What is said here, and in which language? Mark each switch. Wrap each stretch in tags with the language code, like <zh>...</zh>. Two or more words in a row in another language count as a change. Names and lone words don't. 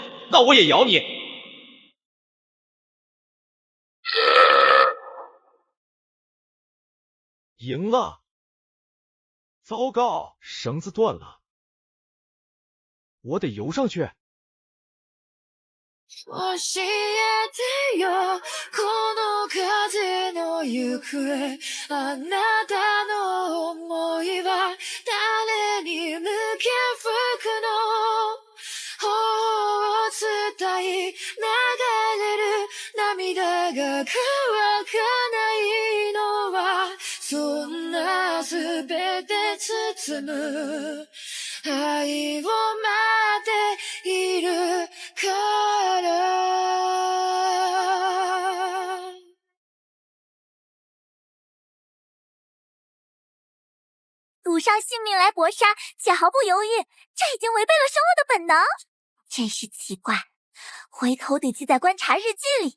<zh>那我也咬你。赢了。糟糕，绳子断了，我得游上去。</zh> <ja>教えてよこの風の行方あなたの想いは誰に向け吹くの頬を伝い流れる涙が乾かないのはそんなすべて包む愛を待っているから。</ja> <zh>赌上性命来搏杀，且毫不犹豫，这已经违背了生物的本能。真是奇怪，回头得记在观察日记里。</zh>